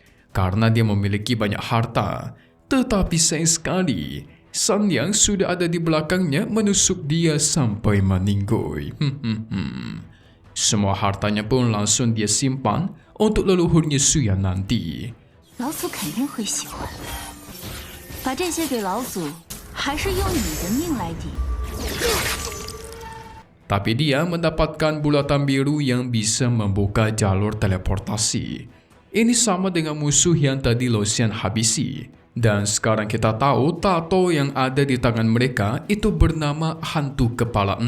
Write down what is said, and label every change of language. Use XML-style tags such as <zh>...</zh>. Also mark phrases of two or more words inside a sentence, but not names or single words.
<id>Karena dia memiliki banyak harta. Tetapi sayang sekali, San Yang sudah ada di belakangnya menusuk dia sampai meninggoy. Semua hartanya pun langsung dia simpan untuk leluhurnya Suyang nanti.</id> <zh>老祖肯定会喜欢。把这些给老祖，还是用你的命来抵。</zh> <id>Tapi dia mendapatkan bulatan biru yang bisa membuka jalur teleportasi. Ini sama dengan musuh yang tadi Lo Xian habisi. Dan sekarang kita tahu tato yang ada di tangan mereka itu bernama Hantu Kepala 6.</id>